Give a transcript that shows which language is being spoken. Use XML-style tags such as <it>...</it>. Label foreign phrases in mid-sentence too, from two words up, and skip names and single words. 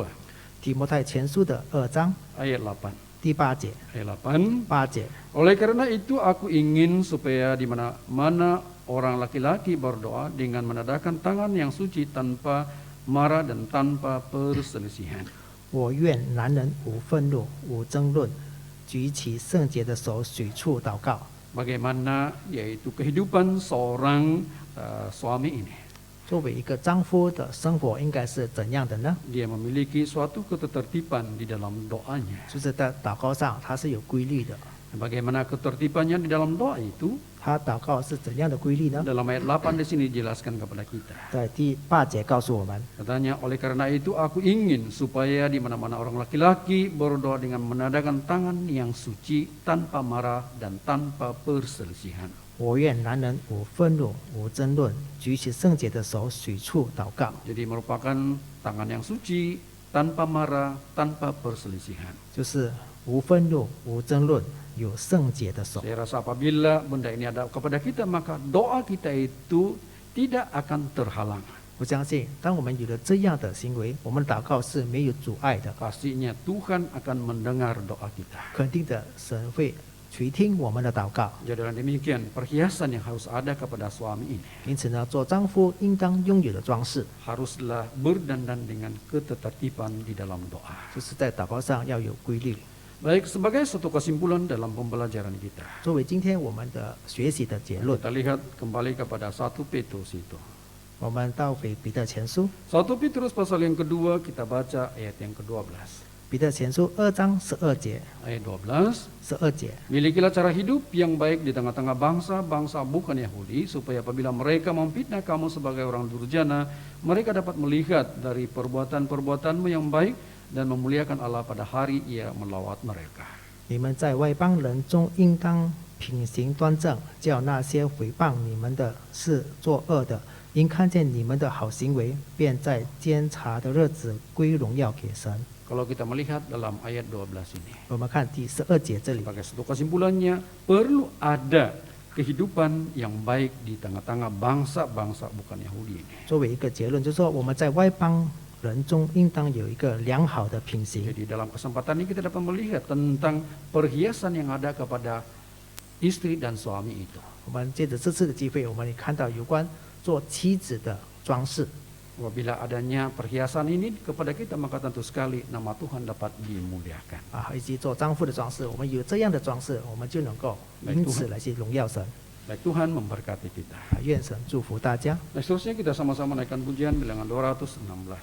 <zh>提摩太前书的2章</zh> <ms>ayat 8.</ms> <zh>第8节，</zh> <ms>Ayat 8.</ms> <zh>8节。</zh> <ms>Oleh karena itu aku ingin supaya di mana-mana orang laki-laki berdoa dengan menadahkan tangan yang suci tanpa marah dan tanpa perselisihan.</ms> <zh>我愿男人无愤怒、无争论，举起圣洁的手，随处祷告。</zh> <ms>Bagaimana yaitu kehidupan seorang suami ini.</ms> <zh>作为一个丈夫的生活应该是怎样的呢？</zh> <ms>Dia memiliki suatu ketertiban di dalam doanya.</ms> <zh>就是在祷告上，他是有规律的。</zh> <ms>Bagaimana ketertibannya di dalam doa itu?</ms> <zh>他祷告是怎样的规律呢？</zh> <ms>Dalam ayat 8 di sini dijelaskan kepada kita.</ms> <zh>在第8节告诉我们，</zh> <ms>Katanya, oleh karena itu aku ingin supaya di mana-mana orang laki-laki berdoa dengan menadahkan tangan yang suci tanpa marah dan tanpa perselisihan.</ms> <zh>我愿男人无愤怒、无争论，举起圣洁的手，随处祷告。</zh> <ms>Jadi merupakan tangan yang suci, tanpa marah, tanpa perselisihan.</ms> <zh>就是无愤怒、无争论，有圣洁的手。</zh> <ms>Saya rasa apabila benda ini ada kepada kita, maka doa kita itu tidak akan terhalang.</ms> <zh>我相信，当我们有了这样的行为，我们的祷告是没有阻碍的。</zh> <ms>Pastinya Tuhan akan mendengar doa kita.</ms> <zh>肯定的，神会垂听我们的祷告。</zh> <ms>Jadi dengan demikian perhiasan yang harus ada kepada suami ini</ms> <zh>因此呢，做丈夫应当拥有的装饰，</zh> <ms>haruslah berdandan dengan ketertiban di dalam doa.</ms> <zh>就是在祷告上要有规律。</zh> <ms>Baik, sebagai satu kesimpulan dalam pembelajaran kita,</ms> <zh>作为今天我们的学习的结论，</zh> <ms>kita lihat kembali kepada 1 Petrus itu.</ms> <zh>我们到彼得前书，</zh> <ms>1 Petrus pasal yang kedua kita baca ayat yang ke-12.</ms> <zh>彼得前书2章12节，</zh> <ms>Ayat 12.</ms> <zh>12节。</zh> <ms>Milikilah cara hidup yang baik di tengah-tengah bangsa-bangsa bukan Yahudi, supaya apabila mereka memfitnah kamu sebagai orang durjana, mereka dapat melihat dari perbuatan-perbuatanmu yang baik dan memuliakan Allah pada hari Ia melawat mereka.</ms> <zh>你们在外邦人中应当品行端正，叫那些毁谤你们的是作恶的，因看见你们的好行为，便在监察的日子归荣耀给神。</zh> <ms>Kalau kita melihat dalam ayat 12 ini,</ms> <zh>我们看第12节这里，</zh> <ms>sebagai satu kesimpulannya, perlu ada kehidupan yang baik di tengah-tengah bangsa-bangsa bukan Yahudi ini.</ms> <zh>作为一个结论，就是说我们在外邦人中应当有一个良好的品行。</zh> <ms>Jadi dalam kesempatan ini kita dapat melihat tentang perhiasan yang ada kepada istri dan suami itu.</ms> <zh>我们借着这次的机会，我们也看到有关做妻子的装饰。</zh> <ms>Apabila adanya perhiasan ini kepada kita, maka tentu sekali nama Tuhan dapat dimuliakan.</ms> <zh>以及做丈夫的装饰，我们有这样的装饰，我们就能够因此来去荣耀神。</zh> <ms>Baik, Tuhan memberkati kita.</ms> <zh>愿神祝福大家。</zh> <ms>Nah, seterusnya kita sama-sama naikkan pujian bilangan 216.</ms>